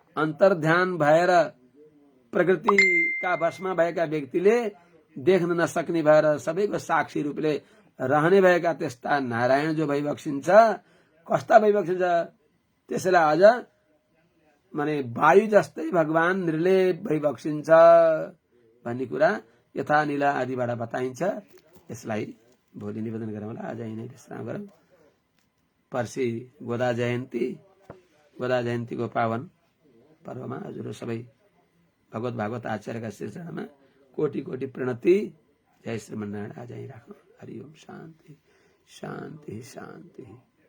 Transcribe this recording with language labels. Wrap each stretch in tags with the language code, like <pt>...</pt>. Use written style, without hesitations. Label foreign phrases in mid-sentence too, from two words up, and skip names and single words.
<ne>अन्तर्ध्यान भएर प्रकृतिका वशमा भएका व्यक्तिले देख्न नसक्ने भएर सबैको साक्षी रूपले रहने भएका त्यस्ता नारायण जो भइबक्सिन्छ, कस्ता भइबक्सिन्छ, त्यसैलाई अझ माने वायु जस्तै भगवान निर्लेप भइबक्सिन्छ भन्ने कुरा यथा नीला आदिबाट बताइन्छ। यसलाई भोलि निवेदन गरौँला। आज यहीँ नै विश्राम गरौँ। पर्सि गोदा जयन्तीको पावन पर्वमा हजुरहरू सबै भगवत भागवत आचार्यका श्रीचरणमा कोटि कोटि प्रणति। जय श्रीमन्नारायण। आज यहीँ राखौँ। हरि ओम।</ne> <sa>शान्ति शान्ति शान्ति।</sa>